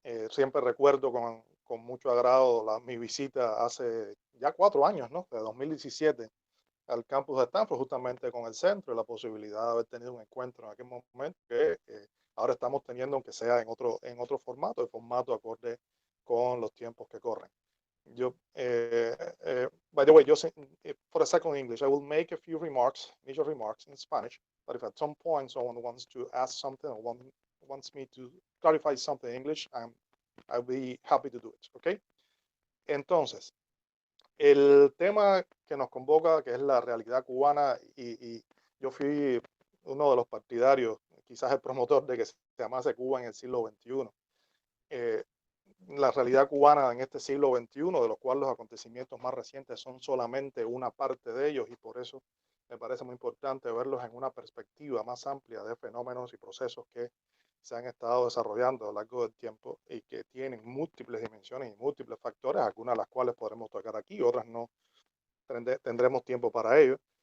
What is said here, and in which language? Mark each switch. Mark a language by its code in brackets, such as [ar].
[es] Siempre recuerdo con mucho agrado mi visita hace ya 4 años, ¿no? De 2017 al campus de Stanford, justamente con el centro y la posibilidad de haber tenido un encuentro en aquel momento que ahora estamos teniendo, aunque sea en otro formato, el formato acorde con los tiempos que corren. [en] Yo, by the way, for a second in English, I will make a few remarks, initial remarks in Spanish, but if at some point someone wants to ask something or wants me to clarify something in English, I'll be happy to do it, okay? [es] Entonces, el tema que nos convoca, que es la realidad cubana, y yo fui uno de los partidarios, quizás el promotor de que se llamase Cuba en el siglo XXI. La realidad cubana en este siglo XXI, de los cuales los acontecimientos más recientes son solamente una parte de ellos, y por eso me parece muy importante verlos en una perspectiva más amplia de fenómenos y procesos que se han estado desarrollando a lo largo del tiempo y que tienen múltiples dimensiones y múltiples factores, algunas de las cuales podremos tocar aquí, otras no tendremos tiempo para ello.